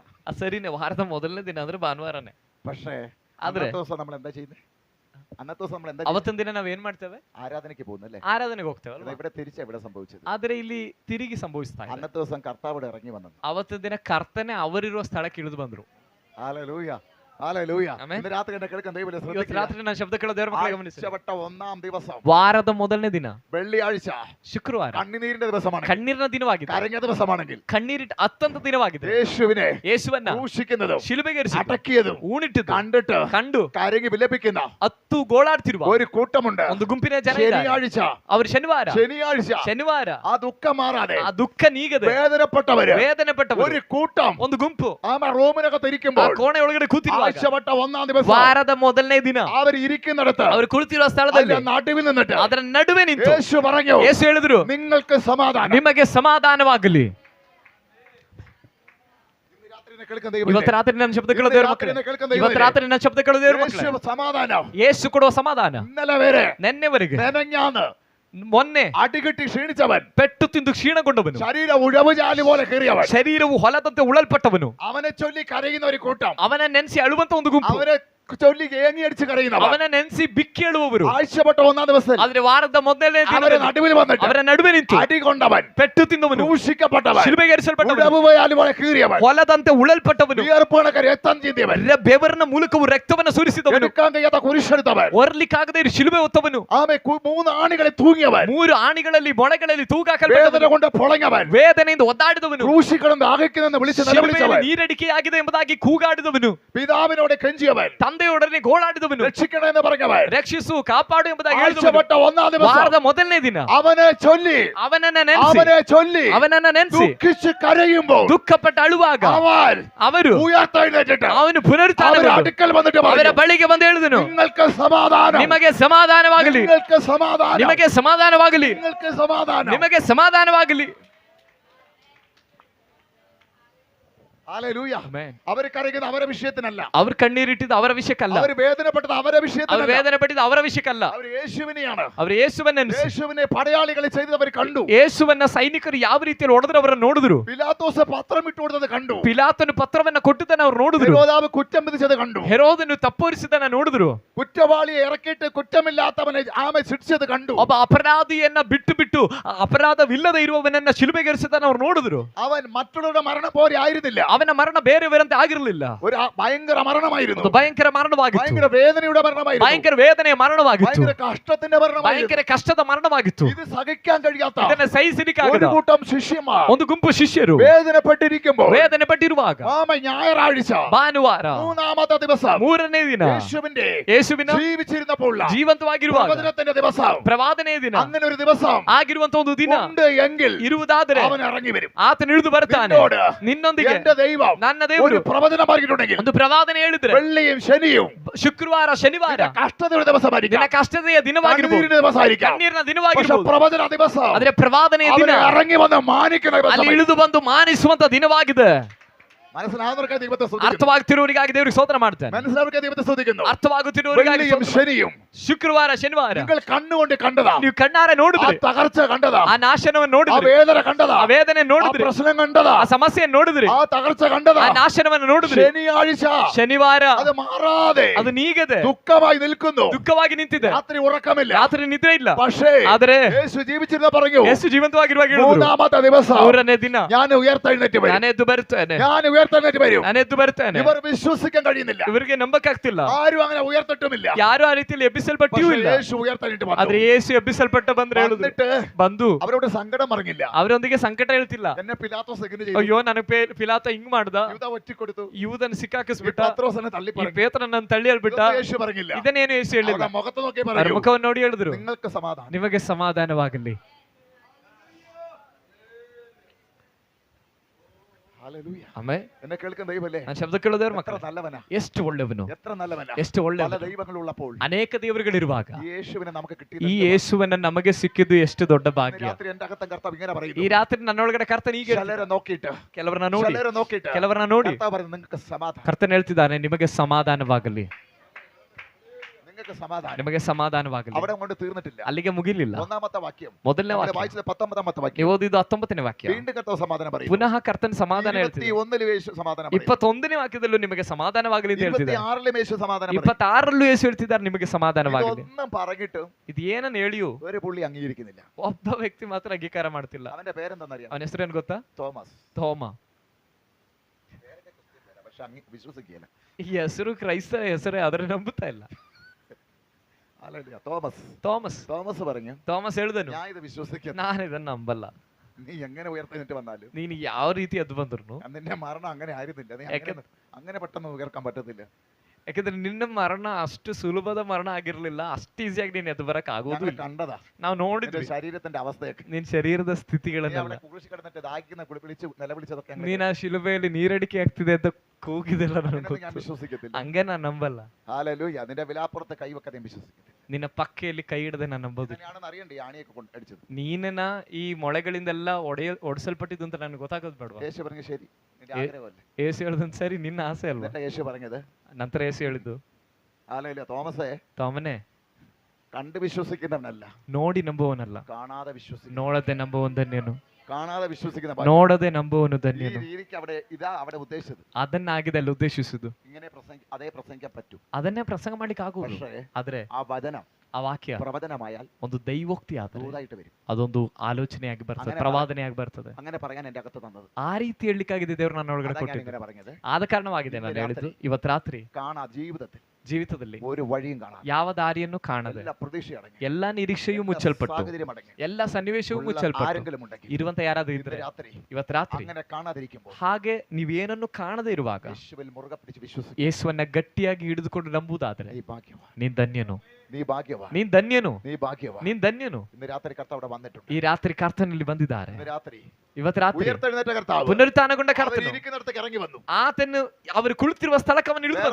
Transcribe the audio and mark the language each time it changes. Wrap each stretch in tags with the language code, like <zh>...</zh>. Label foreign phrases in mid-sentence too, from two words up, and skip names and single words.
<kn>ಸರಿನೇ, ವಾರದ ಮೊದಲನೇ ದಿನ ಅಂದ್ರೆ ಭಾನುವಾರನೇ.</kn> <ml>പക്ഷേ</ml> <kn>ಆದ್ರೆ</kn> <ml>അന്നത്തെ ദിവസം നമ്മൾ എന്താ ചെയ്യുന്നത്? അന്നത്തെ ദിവസം നമ്മൾ എന്താ</ml> <kn>ಅವತ್ತಿನ ದಿನ ನಾವ್ ಏನ್ ಮಾಡ್ತೇವೆ?</kn> <ml>ആരാധനയ്ക്ക് പോകുന്നല്ലേ?</ml> <kn>ಆರಾಧನೆಗೆ ಹೋಗ್ತೇವೆ</kn> <ml>എന്നാ</ml> <kn>ಅಲ್ವಾ?</kn> <ml>ഇവിടെ തിരിച്ചാ ഇവിടെ സംഭവിച്ചത്.</ml> <kn>ಆದ್ರೆ ಇಲ್ಲಿ ತಿರುಗಿ ಸಂಭವಿಸ್ತಾ ಇದೆ.</kn> <ml>അന്നത്തെ ദിവസം കർത്താവ് ഇവിടെ ഇറങ്ങി വന്നത്.</ml> <kn>ಅವತ್ತಿನ ದಿನ ಕರ್ತನೆ ಅವರಿರುವ ಸ್ಥಳಕ್ಕೆ ಇಳಿದು ಬಂದ್ರು.</kn> <ml>ഹല്ലേലൂയ. ഹല്ലേലൂയ. ആമേൻ. ഇന്ന് രാത്രി എന്നെ കേൾക്കാൻ ദൈവമേ</ml> <kn>ಇವತ್ತು</kn> <ml>ശ്രദ്ധിക്കുക.</ml> <kn>ರಾತ್ರಿ ನಾನು ಶಬ್ದ ಕೇಳೋ ದೇವರ ಮಕ್ಕಳಿಗೆ ಗಮನಿಸಿ.</kn> <ml>ആഴ്ചവട്ട ഒന്നാം ദിവസം</ml> <kn>ವಾರದ ಮೊದಲನೇ ದಿನ</kn> <ml>വെള്ളിയാഴ്ച</ml> <kn>ಶುಕ್ರವಾರ</kn> <ml>കണ്ണുനീരിന്റെ ദിവസമാണ്.</ml> <kn>ಕಣ್ಣೀರಿನ ದಿನವಾಗಿದೆ.</kn> <ml>കരഞ്ഞ ദിവസമാണെങ്കിൽ</ml> <kn>ಕಣ್ಣೀರಿಟ್ಟು ಅತ್ಯಂತ ದಿನವಾಗಿದೆ.</kn> <ml>യേശുവിനെ</ml> <kn>ಯೇಸುವನ್ನ</kn> <ml>ക്രൂശിക്കുന്നതും</ml> <kn>ಶಿಲುಬೆಗೇರಿಸಿ</kn> <ml>അടക്കിയതും</ml> <kn>ಊಣಿಟ್ಟಿದ್ದು</kn> <ml>കണ്ടിട്ട്</ml> <kn>ಕಂಡು</kn> <ml>കരങ്ങി വിലപിക്കുന്ന</ml> <kn>ಹತ್ತು ಗೋಳಾಡ್ತಿರುವ</kn> <ml>ഒരു കൂട്ടമുണ്ട്.</ml> <kn>ಒಂದು ಗುಂಪಿನ ಜನ ಇದ್ದಾರೆ.</kn> <ml>ശനിയാഴ്ച</ml> <kn>ಅವರು</kn> <ml>ശനിയാഴ്ച ആ ദുഃഖം മാറാതെ</ml> <kn>ಆ ದುಃಖ ನೀಗದೆ</kn> <ml>വേദനപ്പെട്ടവര്</ml> <kn>ವೇದನೆ ಪಟ್ಟವರು</kn> <ml>ഒരു കൂട്ടം</ml> <kn>ಒಂದು ಗುಂಪು</kn> <ml>ആ റൂമിനകത്ത്</ml> <kn>ಆ</kn> <ml>ഇരിക്കുമ്പോൾ</ml> <kn>ಕೋಣೆ ಒಳಗಡೆ ಕೂತಿರುವಾಗ</kn> <ml>ആഴ്ചവട്ട ഒന്നാം ദിവസം</ml> <kn>ವಾರದ ಮೊದಲನೇ ದಿನ</kn> <ml>അവർ ഇരിക്കുന്നിടത്ത്</ml> <kn>ಅವರು ಕುಳಿತಿರುವ ಸ್ಥಳದಲ್ಲಿ</kn> <ml>അതിന്റെ നടുവിൽ നിന്നിട്ട്</ml> <kn>ಅದರ ನಡುವೆ ನಿಂತು</kn> <ml>യേശു പറഞ്ഞു,</ml> <kn>ಯೇಸು ಹೇಳಿದ್ರು,</kn> <ml>നിങ്ങൾക്ക് സമാധാനം.</ml> <kn>ನಿಮಗೆ ಸಮಾಧಾನವಾಗಲಿ.</kn> <ml>ഇന്ന് രാത്രി എന്നെ കേൾക്കുന്ന ദൈവമേ,</ml> <kn>ಇವತ್ತು ರಾತ್ರಿ ನನ್ನ ಶಬ್ದ ಕೇಳೋ ದೇವರ ಮಕ್ಕಳೇ, ಇವತ್ತು ರಾತ್ರಿ ನನ್ನ ಶಬ್ದ ಕೇಳೋ ದೇವರ ಮಕ್ಕಳೇ,</kn> <ml>യേശു സമാധാനം.</ml> <kn>ಯೇಸು ಕೊಡುವ ಸಮಾಧಾನ.</kn> <ml>ഇന്നലെ വരെ</ml> <kn>ನೆನ್ನೆವರೆಗೆ</kn> <ml>മെനഞ്ഞാന്ന്</ml> <kn>ಮೊನ್ನೆ</kn> <ml>അടികിട്ടി ക്ഷീണിച്ചവൻ,</ml> <kn>ಪೆಟ್ಟು ತಿಂದು ಕ್ಷೀಣಗೊಂಡವನು,</kn> <ml>ശരീര ഉഴവുചാലി പോലെ കീറിയവൻ,</ml> <kn>ಶರೀರವು ಹೊಲದಂತೆ ಉಳಲ್ಪಟ್ಟವನು,</kn> <ml>അവനെ ചൊല്ലി കരയുന്ന ഒരു കൂട്ടം,</ml> <kn>ಅವನ ನೆನೆಸಿ ಅಳುವಂತ ಒಂದು ಗುಂಪು,</kn> <ml>അവനെ ചൊല്ലി ഏങ്ങിയടിച്ച് കരയുന്നവൻ,</ml> <kn>ಅವನ ನೆನೆಸಿ ಬಿಕ್ಕಿ ಹೇಳುವವರು.</kn> <ml>ആഴ്ചപ്പെട്ട ഒന്നാം ദിവസത്തിൽ</ml> <kn>ಆದ್ರೆ ವಾರದ ಮೊದಲನೇ</kn> <ml>അവരെ</ml> <kn>ದಿನ</kn> <ml>നടുവിൽ വന്നിട്ട്</ml> <kn>ಅವರ ನಡುವೆ ನಿಂತು</kn> <ml>അടികൊണ്ടവൻ,</ml> <kn>ಪೆಟ್ಟು ತಿಂದವನು,</kn> <ml>ക്രൂശിക്കപ്പെട്ടവൻ,</ml> <kn>ಶಿಲುಬೆಗೇರಿಸಲ್ಪಟ್ಟವನು,</kn> <ml>ഉഴവുചാലി പോലെ കീറിയവൻ,</ml> <kn>ಹೊಲದಂತೆ ಉಳಲ್ಪಟ್ಟವನು,</kn> <ml>വിയർപ്പണക്ക് രക്തം ചിന്തിയവൻ,</ml> <kn>ಬೆವರಿನ ಮೂಲಕವು ರಕ್ತವನ್ನು ಸುರಿಸಿದವನು,</kn> <ml>എടുക്കാൻ കഴിയാത്ത കുരിശെടുത്തവൻ,</ml> <kn>ಒರ್ಲಿಕ್ಕಾಗದೆ ಶಿಲುಬೆ ಹೊತ್ತವನು,</kn> <ml>ആമേ മൂന്ന് ആണികളെ തൂങ്ങിയവൻ,</ml> <kn>ಮೂರು ಆಣಿಗಳಲ್ಲಿ ಮೊಳೆಗಳಲ್ಲಿ</kn> <ml>വേദന</ml> <kn>ತೂಗಾಕಲ್ಪಟ್ಟವನು,</kn> <ml>കൊണ്ട് പൊളഞ്ഞവൻ,</ml> <kn>ವೇದನೆಯಿಂದ ಒದ್ದಾಡಿದವನು,</kn> <ml>ക്രൂശിക്കണം ദാഹിക്കുന്നെന്ന് വിളിച്ച്</ml> <kn>ಶಿಲುಬೆಯಲ್ಲಿ</kn> <ml>നിലവിളിച്ചവൻ,</ml> <kn>ನೀರಡಿಕೆಯಾಗಿದೆ ಎಂಬುದಾಗಿ ಕೂಗಾಡಿದವನು,</kn> <ml>പിതാവിനോട് കെഞ്ചിയവൻ,</ml> <kn>ತಂದೆಯೊಡನೆ ಗೋಳಾಡಿದವನು,</kn> <ml>രക്ഷിക്കണമെന്ന് പറഞ്ഞവൻ,</ml> <kn>ರಕ್ಷಿಸು ಕಾಪಾಡು ಎಂಬುದಾಗಿ ಹೇಳಿದವನು.</kn> <ml>ആഴ്ചപ്പെട്ട ഒന്നാം ദിവസം</ml> <kn>ವಾರದ ಮೊದಲನೇ ದಿನ</kn> <ml>അവനെ ചൊല്ലി</ml> <kn>ಅವನನ್ನ ನೆನೆಸಿ</kn> <ml>ദുഃഖിച്ച് കരയുമ്പോൾ</ml> <kn>ದುಃಖಪಟ್ಟು ಅಳುವಾಗ</kn> <ml>അവൻ</ml> <kn>ಅವರು</kn> <ml>ഉയർത്തെഴുന്നേറ്റിട്ട്</ml> <kn>ಅವನು ಪುನರುತ್ಥಾನ</kn> <ml>അവരുടെ അടുക്കൽ വന്നിട്ട്</ml> <kn>ಅವರ</kn> <ml>പറഞ്ഞു,</ml> <kn>ಬಳಿಗೆ ಬಂದು ಹೇಳಿದನು,</kn> <ml>നിങ്ങൾക്ക് സമാധാനം,</ml> <kn>ನಿಮಗೆ ಸಮಾಧಾನವಾಗಲಿ,</kn> <ml>നിങ്ങൾക്ക് സമാധാനം,</ml> <kn>ನಿಮಗೆ ಸಮಾಧಾನವಾಗಲಿ,</kn> <ml>നിങ്ങൾക്ക് സമാധാനം.</ml> <kn>ನಿಮಗೆ ಸಮಾಧಾನವಾಗಲಿ.</kn> <ml>ഹല്ലേലൂയ.</ml> <kn>ಆಮೆನ್.</kn> <ml>അവർ കരയുന്നത് അവരുടെ വിഷയത്തിനല്ല,</ml> <kn>ಅವರು ಕಣ್ಣೀರಿಟ್ಟಿದ್ದು ಅವರ ವಿಷಯಕ್ಕಲ್ಲ,</kn> <ml>അവർ വേദനപ്പെട്ടത് അവരുടെ</ml> <kn>ಅವರು</kn> <ml>വിഷയത്തിനല്ല,</ml> <kn>ವೇದನೆ ಪಟ್ಟಿದ್ದು ಅವರ ವಿಷಯಕ್ಕಲ್ಲ,</kn> <ml>അവർ യേശുവിനെയാണ്.</ml> <kn>ಅವರು ಯೇಸುವನ್ನ ನೆನೆಸಿ,</kn> <ml>യേശുവിനെ പടയാളികളെ ചെയ്തവർ കണ്ടു,</ml> <kn>ಯೇಸುವನ್ನ ಸೈನಿಕರು ಯಾವ ರೀತಿಯಲ್ಲಿ ಹೊಡೆದ್ರು ಅವರನ್ನು ನೋಡಿದ್ರು,</kn> <ml>പിലാത്തോസ് പത്രം ഇട്ട് കൊടുത്തത് കണ്ടു,</ml> <kn>ಪಿಲಾತನು ಪತ್ರವನ್ನ ಕೊಟ್ಟದನ್ನ ಅವ್ರು ನೋಡಿದ್ರು,</kn> <ml>ഹെരോദാവ് കുറ്റം വിധിച്ചത് കണ്ടു,</ml> <kn>ಹೆರೋದನು ತಪ್ಪೋರಿಸಿದನ್ನ ನೋಡಿದ್ರು,</kn> <ml>കുറ്റവാളിയെ ഇറക്കിയിട്ട് കുറ്റമില്ലാത്തവനെ ആമെ ശിക്ഷിച്ചത് കണ്ടു,</ml> <kn>ಒಬ್ಬ ಅಪರಾಧಿಯನ್ನ ಬಿಟ್ಟು ಬಿಟ್ಟು ಅಪರಾಧವಿಲ್ಲದೆ ಇರುವವನನ್ನ ಶಿಲುಬೆಗೇರಿಸಿದನ್ನ ಅವ್ರು ನೋಡಿದ್ರು.</kn> <ml>അവൻ മറ്റുള്ളവരുടെ മരണം പോലെ ആയിരുന്നില്ല,</ml> <kn>ಅವನ ಮರಣ ಬೇರೆಯವರಂತೆ ಆಗಿರಲಿಲ್ಲ,</kn> <ml>ഒരു ഭയങ്കര മരണമായിരുന്നു,</ml> <kn>ಒಂದು ಭಯಂಕರ ಮರಣವಾಗಿತ್ತು,</kn> <ml>ഭയങ്കര വേദനയുടെ മരണമായിരുന്നു,</ml> <kn>ಭಯಂಕರ ವೇದನೆಯ ಮರಣವಾಗಿತ್ತು,</kn> <ml>ഭയങ്കര കഷ്ടത്തിന്റെ മരണമായിരുന്നു.</ml> <kn>ಭಯಂಕರ ಕಷ್ಟದ ಮರಣವಾಗಿತ್ತು.</kn> <ml>ഇത് സഹിക്കാൻ കഴിയാത്ത</ml> <kn>ಇದನ್ನ ಸಹಿಸಲಿಕ್ಕಾಗದ</kn> <ml>ഒരു കൂട്ടം ശിഷ്യന്മാർ</ml> <kn>ಒಂದು ಗುಂಪು ಶಿಷ್ಯರು</kn> <ml>വേദനപ്പെട്ടിരിക്കുമ്പോൾ</ml> <kn>ವೇದನೆ ಪಟ್ಟಿರುವಾಗ</kn> <ml>ആമ ഞായറാഴ്ച</ml> <kn>ಭಾನುವಾರ</kn> <ml>മൂന്നാമത്തെ ദിവസം</ml> <kn>ಮೂರನೇ ದಿನ ಯೇಸುವಿನ</kn> <ml>ജീവിച്ചിരുന്നപ്പോൾ</ml> <kn>ಜೀವಂತವಾಗಿರುವಾಗ</kn> <ml>പ്രവചനത്തിന്റെ ദിവസം,</ml> <kn>ಪ್ರವಾದನೆಯ ದಿನ</kn> <ml>അങ്ങനെ ഒരു ദിവസം</ml> <kn>ಆಗಿರುವಂತ ಒಂದು ದಿನ</kn> <ml>ഉണ്ട് എങ്കിൽ</ml> <kn>ಇರುವುದಾದರೆ</kn> <ml>അവൻ ഇറങ്ങി വരും.</ml> <kn>ಆತನ ಇಳಿದು ಬರ್ತಾನೆ.</kn> <ml>നിന്നോട്</ml> <kn>ನಿನ್ನೊಂದಿಗೆ</kn> <ml>എന്റെ ദൈവം</ml> <kn>ನನ್ನ</kn> <ml>ഒരു</ml> <kn>ದೇವರು</kn> <ml>പ്രവചനം പറഞ്ഞിട്ടുണ്ടെങ്കിൽ</ml> <kn>ಒಂದು ಪ್ರವಾದನೆ ಹೇಳಿದ್ರೆ</kn> <ml>വെള്ളിയും ശനിയും</ml> <kn>ಶುಕ್ರವಾರ ಶನಿವಾರ</kn> <ml>കഷ്ടതയുടെ ദിവസമായിരിക്കാം,</ml> <kn>ನಿನ್ನ ಕಷ್ಟತೆಯ ದಿನವಾಗಿರಬಹುದು,</kn> <ml>കണ്ണീരിന്റെ ദിവസമായിരിക്കാം,</ml> <kn>ಕಣ್ಣೀರಿನ</kn> <ml>പക്ഷെ</ml> <kn>ದಿನವಾಗಿರಬಹುದು,</kn> <ml>പ്രവചന ദിവസം</ml> <kn>ಆದ್ರೆ ಪ್ರವಾದನೆಯ</kn> <ml>അവൻ</ml> <kn>ದಿನ</kn> <ml>ഇറങ്ങി വന്ന് മാനിക്കുന്ന</ml> <kn>ಅಲ್ಲಿ</kn> <ml>ദിവസമായിരിക്കും.</ml> <kn>ಇಳಿದು ಬಂದು ಮಾನಿಸುವಂತ ದಿನವಾಗಿದೆ.</kn> <ml>മനസ്സിലാവുന്നവർക്കായി ദൈവത്തെ സ്തുതിക്കുന്നു.</ml> <kn>ಅರ್ಥವಾಗುತ್ತಿರುವವರಿಗಾಗಿ ದೇವರಿಗೆ ಸ್ತೋತ್ರ ಮಾಡ್ತಾನೆ.</kn> <ml>മനസ്സിലാവുന്നവർക്കായി ദൈവത്തെ സ്തുതിക്കുന്നു.</ml> <kn>ಅರ್ಥವಾಗುತ್ತಿರುವವರಿಗಾಗಿ</kn> <ml>വെള്ളിയും ശനിയും</ml> <kn>ಶುಕ್ರವಾರ ಶನಿವಾರ</kn> <ml>നിങ്ങൾ കണ്ണുകൊണ്ട് കണ്ടതാ,</ml> <kn>ನೀವು ಕಣ್ಣಾರೆ</kn> <ml>ആ</ml> <kn>ನೋಡಿದ್ರಿ,</kn> <ml>തകർച്ച കണ്ടതാ,</ml> <kn>ಆ ನಾಶನವನ್ನು</kn> <ml>ആ</ml> <kn>ನೋಡಿದ್ರಿ,</kn> <ml>വേദന കണ്ടതാ,</ml> <kn>ಆ ವೇದನೆ</kn> <ml>ആ</ml> <kn>ನೋಡಿದ್ರಿ,</kn> <ml>പ്രശ്നം കണ്ടതാ,</ml> <kn>ಆ ಸಮಸ್ಯೆಯನ್ನು ನೋಡಿದ್ರಿ,</kn> <ml>ആ തകർച്ച കണ്ടതാ,</ml> <kn>ಆ ನಾಶನವನ್ನು ನೋಡಿದ್ರಿ.</kn> <ml>ശനിയാഴ്ച</ml> <kn>ಶನಿವಾರ</kn> <ml>അത് മാറാതെ</ml> <kn>ಅದು ನೀಗದೆ</kn> <ml>ദുഃഖമായി നിൽക്കുന്നു,</ml> <kn>ದುಃಖವಾಗಿ ನಿಂತಿದೆ,</kn> <ml>രാത്രി ഉറക്കമില്ല,</ml> <kn>ರಾತ್ರಿ ನಿದ್ರೆ ಇಲ್ಲ.</kn> <ml>പക്ഷേ</ml> <kn>ಆದ್ರೆ</kn> <ml>യേശു ജീവിച്ചിരുന്ന പറഞ്ഞു,</ml> <kn>ಯೇಸು ಜೀವಂತವಾಗಿರುವಾಗ ಹೇಳಿದ್ರು,</kn> <ml>മൂന്നാമത്തെ ദിവസം</ml> <kn>ಮೂರನೇ ದಿನ</kn> <ml>ഞാൻ ഉയർത്തെഴുന്നേറ്റ് വരും,</ml> <kn>ನಾನು ಎದ್ದು ಬರುತ್ತೇನೆ,</kn> <ml>ഞാൻ ഉയർത്തെഴുന്നേറ്റ് വരും.</ml> <kn>ನಾನು ಎದ್ದು ಬರ್ತೇನೆ.</kn> <ml>ഇവർ വിശ്വസിക്കാൻ കഴിയുന്നില്ല,</ml> <kn>ಇವರಿಗೆ ನಂಬಕ್ಕಾಗ್ತಿಲ್ಲ,</kn> <ml>ആരും അങ്ങനെ ഉയർത്തിട്ടുമില്ല,</ml> <kn>ಯಾರು ಆ ರೀತಿಯಲ್ಲಿ ಎಬ್ಬಿಸಲ್ಪಟ್ಟಿಯೂ ಇಲ್ಲ.</kn> <ml>യേശു ഉയർത്തെഴുന്നേറ്റ് വന്നു.</ml> <kn>ಆದ್ರೆ ಯೇಸು ಎಬ್ಬಿಸಲ್ಪಟ್ಟ ಬಂದ್ರೆ ಹೇಳಿದ್ರು,</kn> <ml>എന്നിട്ട്</ml> <kn>ಬಂದು</kn> <ml>അവരോട് സങ്കടം പറഞ്ഞില്ല,</ml> <kn>ಅವರೊಂದಿಗೆ ಸಂಕಟ ಹೇಳ್ತಿಲ್ಲ,</kn> <ml>എന്നെ പിലാത്തോസ് എങ്ങനെ ചെയ്തു,</ml> <kn>ಅಯ್ಯೋ ನನಗೆ ಪಿಲಾತ ಹಿಂಗ್ ಮಾಡ್ದ,</kn> <ml>യൂദ ഒറ്റിക്കൊടുത്തു,</ml> <kn>ಯೂದನ್ ಸಿಕ್ಕಾಕಿಸ್ಬಿಟ್ಟ,</kn> <ml>പത്രോസിനെ തള്ളി</ml> <kn>ಈ</kn> <ml>പറഞ്ഞു,</ml> <kn>ಪೇತ್ರನನ್ನ ತಳ್ಳಿ ಹೇಳ್ಬಿಟ್ಟ.</kn> <ml>ഇതൊന്നും യേശു പറഞ്ഞില്ല.</ml> <kn>ಇದನ್ನೇನು ಯೇಸು ಹೇಳಿಲ್ಲ,</kn> <ml>അവരുടെ മുഖത്ത് നോക്കി</ml> <kn>ಅವ್ರ</kn> <ml>പറഞ്ഞു,</ml> <kn>ಮುಖವನ್ನು ನೋಡಿ ಹೇಳಿದ್ರು,</kn> <ml>നിങ്ങൾക്ക് സമാധാനം.</ml> <kn>ನಿಮಗೆ ಸಮಾಧಾನವಾಗಲಿ.</kn> <ml>ഹല്ലേലൂയ.</ml> <kn>ಆಮೆನ್.</kn> <ml>എന്നെ കേൾക്കുന്ന ദൈവമല്ലേ,</ml> <kn>ನಾನು ಶಬ್ದ ಕೇಳೋದೇವ್ರ</kn> <ml>എത്ര</ml> <kn>ಮಕ್ಕಳು,</kn> <ml>നല്ലവനാ,</ml> <kn>ಎಷ್ಟು ಒಳ್ಳೆಯವನು,</kn> <ml>എത്ര നല്ലവനാ.</ml> <kn>ಎಷ್ಟು</kn> <ml>പല</ml> <kn>ಒಳ್ಳೆಯವನು.</kn> <ml>ദൈവങ്ങളുള്ളപ്പോൾ</ml> <kn>ಅನೇಕ ದೇವರುಗಳಿರುವಾಗ</kn> <ml>യേശുവിനെ നമുക്ക്</ml> <kn>ಈ</kn> <ml>കിട്ടിയില്ല.</ml> <kn>ಯೇಸುವನ್ನ ನಮಗೆ ಸಿಕ್ಕಿದ್ದು ಎಷ್ಟು ದೊಡ್ಡ ಭಾಗ್ಯ.</kn> <ml>രാത്രി എന്റെ അകത്തം കർത്താവ് ഇങ്ങനെ</ml> <kn>ಈ</kn> <ml>പറയുന്നു,</ml> <kn>ರಾತ್ರಿ ನನ್ನೊಳಗಡೆ ಕರ್ತನ ಈಗ</kn> <ml>ചിലരെ നോക്കിയിട്ട്</ml> <kn>ಕೆಲವರನ್ನ ನೋಡಿ</kn> <ml>ചിലരെ നോക്കിയിട്ട്</ml> <kn>ಕೆಲವರನ್ನ ನೋಡಿ</kn> <ml>കർത്താവ് പറയുന്നു, നിങ്ങൾക്ക് സമാധാനം,</ml> <kn>ಕರ್ತನ ಹೇಳ್ತಿದ್ದಾನೆ, ನಿಮಗೆ ಸಮಾಧಾನವಾಗಲಿ.</kn> <ml>നിങ്ങൾക്ക് നിങ്ങൾക്ക് സമാധാനം.</ml> <kn>ನಿಮಗೆ ಸಮಾಧಾನವಾಗಲಿ.</kn> <ml>അവിടെ കൊണ്ട് തീർന്നിട്ടില്ല.</ml> <kn>ಅಲ್ಲಿಗೆ ಮುಗಿಲಿಲ್ಲ.</kn> <ml>ഒന്നാമത്തെ വാക്യം,</ml> <kn>ಮೊದಲನೇ</kn> <ml>നമ്മൾ</ml> <kn>ವಾಕ್ಯ</kn> <ml>വായിച്ചത് 19ാമത്തെ വാക്യം.</ml> <kn>ನೀವು ಓದಿದ್ದು 19ನೇ ವಾಕ್ಯ.</kn> <ml>വീണ്ടും കർത്താവ് സമാധാനം പറയും.</ml> <kn>ಪುನಃ ಕರ್ತನ ಸಮಾಧಾನ ಹೇಳ್ತಿದೆ.</kn> <ml>21 യേശു സമാധാനം പറയും.</ml> <kn>21ನೇ ವಾಕ್ಯದಲ್ಲೂ ನಿಮಗೆ ಸಮಾಧಾನವಾಗಲಿ ಅಂತ ಹೇಳ್ತಿದ್ದಾರೆ.</kn> <ml>26 യേശു സമാധാനം പറയും.</ml> <kn>26ರಲ್ಲೂ ಯೇಸು ಹೇಳ್ತಿದ್ದಾರೆ ನಿಮಗೆ ಸಮಾಧಾನವಾಗಲಿ.</kn> <ml>ഒന്നും പറഞ്ഞിട്ട്</ml> <kn>ಇದು ಏನನ್ನು ಹೇಳಿಯೂ</kn> <ml>ഒരു പുള്ളി അംഗീകരിക്കുന്നില്ല.</ml> <kn>ಒಬ್ಬ ವ್ಯಕ್ತಿ ಮಾತ್ರ ಅಂಗೀಕಾರ ಮಾಡ್ತಿಲ್ಲ.</kn> <ml>അവന്റെ പേരെന്താണെന്നറിയാം?</ml> <kn>ಅವನ ಹೆಸರೇನು ಗೊತ್ತಾ?</kn> <ml>തോമസ്.</ml> <kn>ಥೋಮ.</kn> <ml>പക്ഷെ വിശ്വസിക്കുകയില്ല.</ml> <kn>ಈ ಹೆಸರು ಕ್ರೈಸ್ತ ಹೆಸರೇ, ಆದರೆ ನಂಬುತ್ತಾ ಇಲ್ಲ.</kn> <ml>ഹല്ലേലൂയ. തോമസ്. തോമസ് തോമസ് പറഞ്ഞു,</ml> <kn>തോമസ് ಹೇಳಿದನು,</kn> <ml>ഞാൻ ഇത് വിശ്വസിക്കുന്നു.</ml> <kn>ನಾನು ಇದನ್ನ ನಂಬಲ್ಲ.</kn> <ml>നീ എങ്ങനെ ഉയർത്തെഴുന്നേറ്റ് വന്നാലും</ml> <kn>ನೀನು ಯಾವ ರೀತಿ ಎದ್ದು ಬಂದ್ರು,</kn> <ml>നിന്റെ മരണം അങ്ങനെ ആയിരുന്നില്ല. നീ അങ്ങനെ പെട്ടെന്ന് ഉയർക്കാൻ പറ്റത്തില്ല.</ml> <kn>ಯಾಕಂದ್ರೆ ನಿನ್ನ ಮರಣ ಅಷ್ಟು ಸುಲಭದ ಮರಣ ಆಗಿರ್ಲಿಲ್ಲ, ಅಷ್ಟು ಈಸಿಯಾಗಿ ನೀನು ಎದ್ದು ಬರಕ್ ಆಗೋದು ಇಲ್ಲ.</kn> <ml>കണ്ടതാ,</ml> <kn>ನಾವು ನೋಡಿದ್ವಿ</kn> <ml>ശരീരത്തിന്റെ അവസ്ഥയൊക്കെ.</ml> <kn>ನಿನ್ ಶರೀರದ ಸ್ಥಿತಿಗಳನ್ನೆಲ್ಲ.</kn> <ml>കുരിശ് കിടന്നിട്ട് ദാഹിക്കുന്ന വിളിച്ച് നിലവിളിച്ചതൊക്കെ</ml> <kn>ನೀನ್ ಆ ಶಿಲುಬೆಯಲ್ಲಿ ನೀರಡಿಕೆ ಆಗ್ತಿದೆ ಅಂತ ಕೂಗಿದೆಲ್ಲ ನನಗೆ</kn> <ml>ഞാൻ വിശ്വസിക്കത്തില്ല.</ml> <kn>ಹಂಗೆ ನಾನು ನಂಬಲ್ಲ.</kn> <ml>ഹല്ലേലൂയ. നിന്റെ വിലാപ്പുറത്ത് കൈവെക്കാൻ ഞാൻ വിശ്വസിക്കത്തില്ല.</ml> <kn>ನಿನ್ನ ಪಕ್ಕೆಯಲ್ಲಿ ಕೈ ಹಿಡದೆ ನಾನು ನಂಬೋದು.</kn> <ml>അങ്ങനെയാണെന്ന് അറിയണ്ടേ ഈ ആണിയൊക്കെ കൊണ്ട് അടിച്ചത്.</ml> <kn>ನೀನನ ಈ ಮೊಳೆಗಳಿಂದೆಲ್ಲ ಒಡಿಸಲ್ಪಟ್ಟಿದ್ದು ಅಂತ ನನಗೆ ಗೊತ್ತಾಗೋದು ಬೇಡವಾ?</kn> <ml>യേശു പറഞ്ഞു ശരി, നിന്റെ ആഗ്രഹമല്ലേ.</ml> <kn>ಏಸು ಹೇಳ್ದಂತ ಸರಿ, ನಿನ್ನ ಆಸೆ ಅಲ್ವಾ?</kn> <ml>എന്നിട്ട് യേശു പറഞ്ഞത്,</ml> <kn>ನಂತರ ಏಸು ಹೇಳಿದ್ದು,</kn> <ml>ഹല്ലേലൂയ, തോമസേ,</ml> <kn>ತೋಮನೆ</kn> <ml>കണ്ട് വിശ്വസിക്കുന്നവനല്ല,</ml> <kn>ನೋಡಿ ನಂಬುವವನಲ್ಲ,</kn> <ml>കാണാതെ വിശ്വസിക്കുന്ന,</ml> <kn>ನೋಡದೆ ನಂಬುವವನು ಧನ್ಯನು.</kn> <ml>കാണാതെ വിശ്വസിക്കുന്ന,</ml> <kn>ನೋಡದೆ ನಂಬುವವನು</kn> <ml>ഈ</ml> <kn>ಧನ್ಯನು.</kn> <ml>രീതിക്ക് അവിടെ ഉദ്ദേശിച്ചത്</ml> <kn>ಅದನ್ನಾಗಿದೆ ಅಲ್ಲಿ ಉದ್ದೇಶಿಸುದು.</kn> <ml>ഇങ്ങനെ അതേ പ്രസംഗിക്കാൻ പറ്റും.</ml> <kn>ಅದನ್ನೇ ಪ್ರಸಂಗ ಮಾಡ್ಲಿಕ್ಕೆ ಆಗುವುದು.</kn> <ml>പക്ഷേ</ml> <kn>ಆದ್ರೆ</kn> <ml>ആ വചനം</ml> <kn>ಆ ವಾಕ್ಯ</kn> <ml>പ്രവചനമായാൽ</ml> <kn>ಒಂದು ದೈವೋಕ್ತಿ ಆದ್ರೆ</kn> <ml>ദൂതായിട്ട് വരും.</ml> <kn>ಅದೊಂದು ಆಲೋಚನೆಯಾಗಿ ಬರ್ತದೆ,</kn> <ml>അങ്ങനെ</ml> <kn>ಪ್ರವಾದನೆಯಾಗಿ ಬರ್ತದೆ.</kn> <ml>അങ്ങനെ പറയാൻ എന്റെ അകത്ത് തന്നത്.</ml> <kn>ಆ ರೀತಿ ಹೇಳಲಿಕ್ಕಾಗಿದೆ ದೇವರು ನನ್ನ ಒಳಗಡೆ</kn> <ml>അതാ ഞാൻ</ml> <kn>ಕೊಟ್ಟಿದ್ದು.</kn> <ml>ഇങ്ങനെ പറഞ്ഞത്.</ml> <kn>ಆದ ಕಾರಣವಾಗಿದೆ ನಾನು ಹೇಳಿದ್ದು. ಇವತ್ತು ರಾತ್ರಿ</kn> <ml>കാണാ ജീവിതത്തിൽ</ml> <kn>ಜೀವಿತದಲ್ಲಿ</kn> <ml>ഒരു വഴിയും കാണാം,</ml> <kn>ಯಾವ ದಾರಿಯನ್ನು ಕಾಣದೆ,</kn> <ml>എല്ലാ പ്രതീക്ഷയടങ്ങി,</ml> <kn>ಎಲ್ಲಾ ನಿರೀಕ್ಷೆಯೂ ಮುಚ್ಚಲ್ಪಟ್ಟು,</kn> <ml>സാഹചര്യം അടങ്ങി,</ml> <kn>ಎಲ್ಲಾ ಸನ್ನಿವೇಶವೂ ಮುಚ್ಚಲ್ಪಟ್ಟು</kn> <ml>ആരെങ്കിലും ഉണ്ടെങ്കിൽ</ml> <kn>ಇರುವಂತ ಯಾರಾದ್ರೂ</kn> <ml>ഇന്ന്</ml> <kn>ಇದ್ರೆ</kn> <ml>രാത്രി</ml> <kn>ಇವತ್ತು ರಾತ್ರಿ</kn> <ml>അങ്ങനെ കാണാതിരിക്കുമ്പോൾ</ml> <kn>ಹಾಗೆ ನೀವೇನನ್ನು ಕಾಣದೇ ಇರುವಾಗ</kn> <ml>യേശുവിൽ മുറുകെ പിടിച്ച് വിശ്വസിക്കുക.</ml> <kn>ಯೇಸುವನ್ನ ಗಟ್ಟಿಯಾಗಿ ಹಿಡಿದುಕೊಂಡು ನಂಬುದಾದ್ರೆ</kn> <ml>നീ ഭാഗ്യവാൻ,</ml> <kn>ನೀನ್ ಧನ್ಯನು,</kn> <ml>നീ ഭാഗ്യവാൻ,</ml> <kn>ನೀನ್ ಧನ್ಯನು,</kn> <ml>നീ ഭാഗ്യവാൻ.</ml> <kn>ನೀನ್ ಧನ್ಯನು.</kn> <ml>ഇന്ന് രാത്രി കർത്താവ് അവിടെ വന്നിട്ടുണ്ട്.</ml> <kn>ಈ ರಾತ್ರಿ ಕರ್ತನಲ್ಲಿ ಬಂದಿದ್ದಾರೆ.</kn> <ml>ഇന്ന് രാത്രി</ml> <kn>ಇವತ್ತು ರಾತ್ರಿ</kn> <ml>ഉയർത്തെഴുന്നേറ്റ കർത്താവ്</ml> <kn>ಪುನರುತ್ಥಾನಗೊಂಡ</kn> <ml>അവർ</ml> <kn>ಕರ್ತನು</kn> <ml>ഇരിക്കുന്നിടത്തേക്ക് ഇറങ്ങി വന്നു.</ml> <kn>ಆತನು ಅವರು ಕುಳಿತಿರುವ ಸ್ಥಳಕ್ಕೆ ಅವನು ಇಳಿದು</kn>